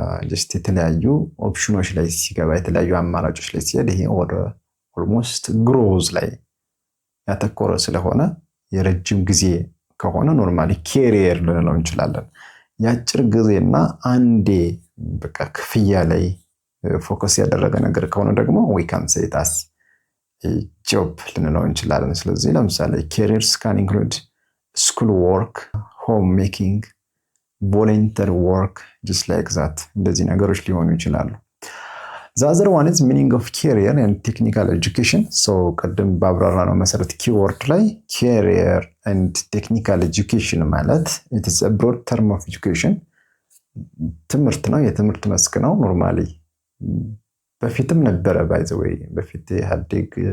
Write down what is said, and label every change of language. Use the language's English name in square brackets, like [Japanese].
[Amharic] ጀስት የተለያዩ ኦፕሽኖች ላይ ሲገባ፣ የተለያዩ አማራጮች ላይ ሲሄድ ይሄ ወደ ኦልሞስት ግሮዝ ላይ ያተኮረ ስለሆነ የረጅም ጊዜ ከሆነ ኖርማሊ ኬሪየር ልንለው እንችላለን። የአጭር ጊዜና አንዴ በቃ ክፍያ ላይ ፎከስ ያደረገ ነገር ከሆነ ደግሞ [English] we can say it as a job [Amharic] ልንለው እንችላለን። ስለዚህ ለምሳሌ [English] careers can include school work, home making, ቮለንተሪ ወርክ ጀስት ላይክ ዛት [Amharic] እንደዚህ ነገሮች ሊሆኑ ይችላሉ። [English] The other one is meaning of career and technical education. [Amharic] So ቅድም ባብራራ ነው መሰረት ኪወርድ ላይ career and technical education ማለት [English] it is a broad term of education [Amharic] ትምህርት ነው፣ የትምህርት መስክ ነው። ኖርማሊ በፊትም ነበረ [English] ባይ ዘ ዌይ [Amharic] በፊት ኢህአዴግ